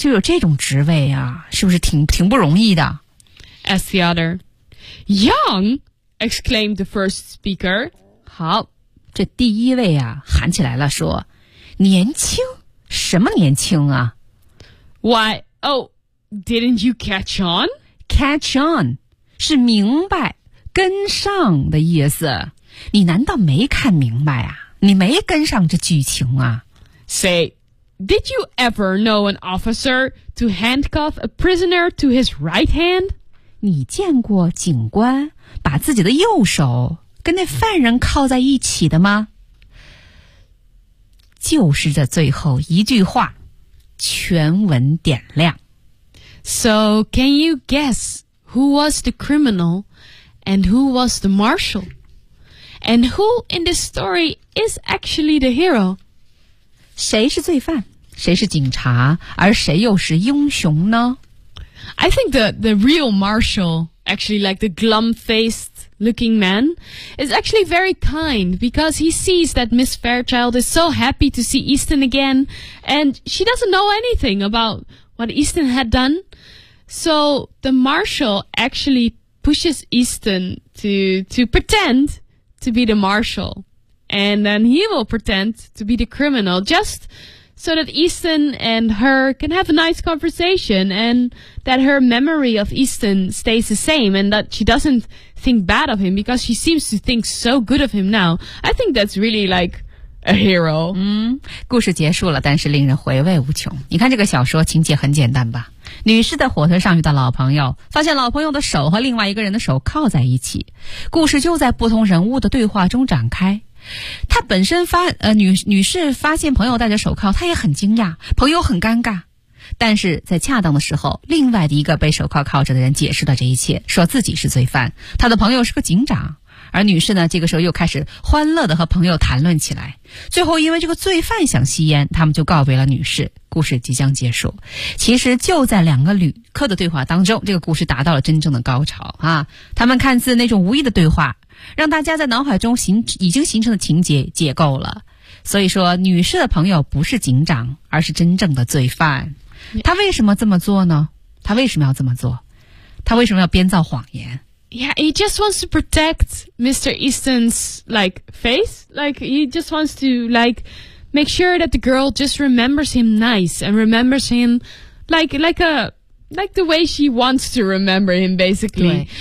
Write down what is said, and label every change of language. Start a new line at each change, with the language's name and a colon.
Chinese: 就有这种职位啊，是不是挺不容易的？
English: As the other. Young! Exclaimed the first speaker.
Chinese: 好，这第一位啊，喊起来了说，年轻？什么年轻啊？
English: Why, oh, didn't you catch on? Catch on,
Chinese: 是明白。跟上的意思，你难道没看明白啊？你没跟上这剧情啊？
English: Say, did you ever know an officer to handcuff a prisoner to his right hand?
Chinese: 你见过警官把自己的右手跟那犯人靠在一起的吗？就是这最后一句话，全文点亮。
English: So, can you guess who was the criminal? And who was the marshal? And who in this story is actually the hero?
Chinese: 谁是罪犯？谁是警察？而谁又是英雄呢？
English: I think the real marshal, actually like the glum-faced looking man, is actually very kind because he sees that Miss Fairchild is so happy to see Easton again and she doesn't know anything about what Easton had done. So the marshal actually... pushes Easton to pretend to be the marshal. And then he will pretend to be the criminal just so that Easton and her can have a nice conversation and that her memory of Easton stays the same and that she doesn't think bad of him because she seems to think so good of him now. I think that's really like a hero.
Chinese: 故事结束了，但是令人回味无穷。你看这个小说情节很简单吧。女士在火车上遇到老朋友，发现老朋友的手和另外一个人的手靠在一起。故事就在不同人物的对话中展开。她本身女士发现朋友戴着手铐，她也很惊讶，朋友很尴尬。但是在恰当的时候，另外的一个被手铐铐着的人解释了这一切，说自己是罪犯，他的朋友是个警长。而女士呢，这个时候又开始欢乐地和朋友谈论起来。最后因为这个罪犯想吸烟，他们就告别了女士。故事即将结束。其实就在两个旅客的对话当中，这个故事达到了真正的高潮啊！他们看似那种无意的对话，让大家在脑海中已经形成的情节解构了。所以说，女士的朋友不是警长，而是真正的罪犯。他为什么这么做呢？他为什么要这么做？他为什么要编造谎言？
English: Yeah, he just wants to protect Mr. Easton's, like, face. Like, he just wants to, like, make sure that the girl just remembers him nice and remembers him like the way she wants to remember him, basically.